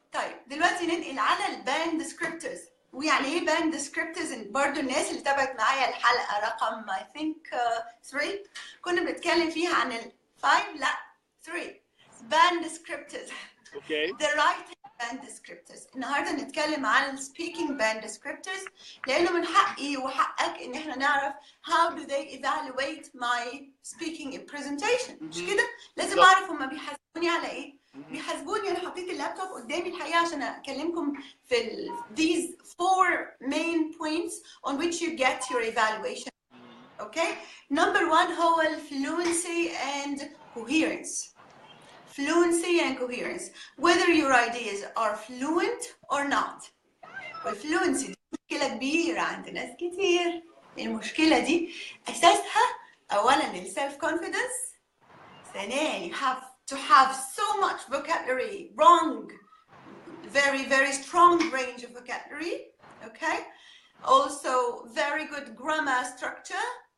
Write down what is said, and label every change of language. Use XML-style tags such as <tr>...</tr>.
<ar>طيب دلوقتي ننقل على الباند ديسكريبتورز. ويعني ايه باند ديسكريبتورز؟ برضو الناس اللي تابعت معايا الحلقه رقم</ar> <en>I think</en> <ar>3 كنا بنتكلم فيها عن ال 5 لا 3 باند ديسكريبتورز. اوكي.</ar> <en>The right band descriptors.</en> <ar>النهارده نتكلم عن ال speaking band descriptors لانه من حقي وحقك ان احنا نعرف</ar> <en>how do they evaluate my speaking in presentation.</en> <ar>مش كده؟ لازم اعرف هما بيحاسبوني على ايه؟ بيحاسبوني. انا حطيت اللابتوب قدامي الحقيقه عشان اكلمكم في</ar> <en>these 4 main points on which you get your evaluation. Okay? Number 1</en> <ar>هو ال</ar> <en>fluency and coherence. Fluency and coherence. Whether your ideas are fluent or not.</en> <ar>والfluency دي مشكلة كبيرة عند ناس كتير. المشكلة دي أساسها أولاً ال</ar> <en>self confidence.</en> <ar>ثانياً</ar> <en>you have to have so much vocabulary, wrong, very strong range of vocabulary. Okay. Also very good grammar structure.</en>